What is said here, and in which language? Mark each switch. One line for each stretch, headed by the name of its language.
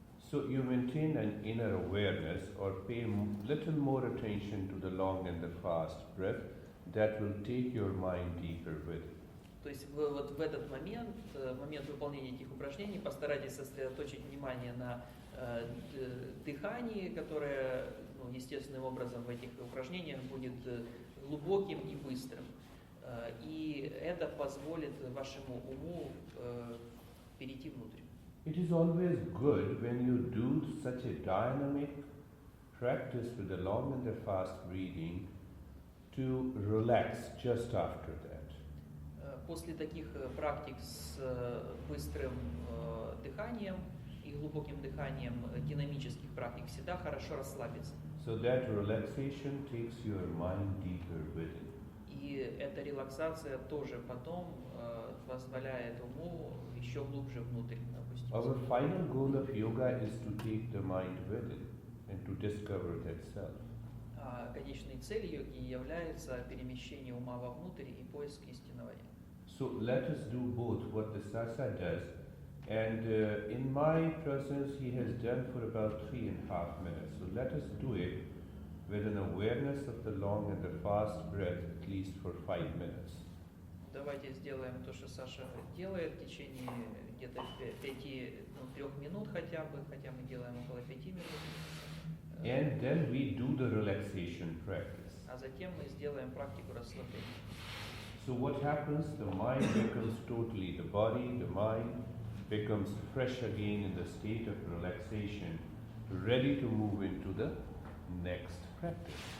English: So you maintain an inner awareness or pay little more attention to the long and the fast breath that will take your mind deeper with it.
Russian: То есть вот в этот момент, в момент выполнения этих упражнений, постарайтесь сосредоточить внимание на дыхании, которое естественным образом в этих упражнениях будет глубоким и быстрым. И это позволит вашему уму перейти внутрь.
English: It is always good when you do such a dynamic practice with the long and the fast breathing to relax just after that.
Russian: После таких практик с быстрым дыханием и глубоким дыханием, динамических практик, всегда хорошо расслабиться.
English: So that relaxation takes your mind deeper within.
Russian: И эта релаксация тоже потом позволяет уму еще глубже внутрь опуститься.
English: Our final goal of yoga is to take the mind within and to discover that self.
Russian: Конечной целью йоги является перемещение ума вовнутрь и поиск истинного я.
English: So let us do both what the Sasa does, and in my presence he has done for about 3.5 minutes. So let us do it with an awareness of the long and the fast breath, at least for 5 minutes.
Russian: Давайте сделаем то, что Саша делает в течение где-то 3 минут хотя мы делаем около 5 минут.
English: And then we do the relaxation practice.
Russian: А затем мы сделаем практику расслабления.
English: So what happens? The mind becomes totally, the body, the mind becomes fresh again in the state of relaxation, ready to move into the next practice.